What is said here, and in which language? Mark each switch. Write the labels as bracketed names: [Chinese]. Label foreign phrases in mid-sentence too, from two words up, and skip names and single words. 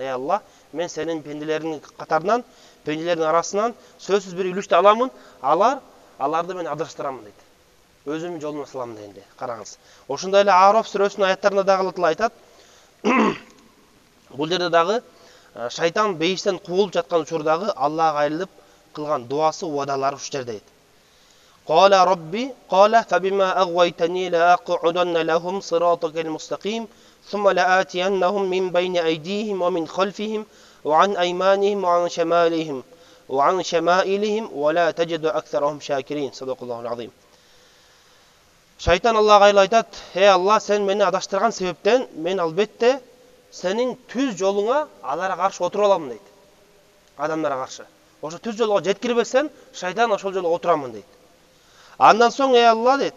[Kyrgyz] Ey Алла, мен сенин пенделериңдин катарынан, пенделердин арасынан сөзсүз бир үлүштү аламын, аларды мен адаштырамын дейт. Өзүмдүн жолума саламын дегенде. Караңыз. Ошондой эле Араф сүрөсүнүн аяттарында дагы Алла Таала айтат. Бул жерде дагы шайтан бейиштен куулуп жаткан учурдагы Аллага кайрылып кылган дуасы, убадалары ушул жерде дейт. [Arabic] قال ربي قال فبما أغويتني لأقعدن لهم صراطك المستقيم ثم لآتينهم من بين أيديهم ومن خلفهم وعن أيمانهم وعن شمالهم وعن شمائلهم ولا تجد أكثرهم شاكرين. صدق الله العظيم. [Kyrgyz] Шайтан Аллага кайрылып айтат: "Ey Алла, сен мени адаштырган себептен мен албетте сенин түз жолуңа аларга каршы отуруп аламын" дейт. Адамдарга каршы. Ошо түз жолго жеткирбесем, шайтан ошол жолго отурамын дейт. Андан соң ey Алла дейт.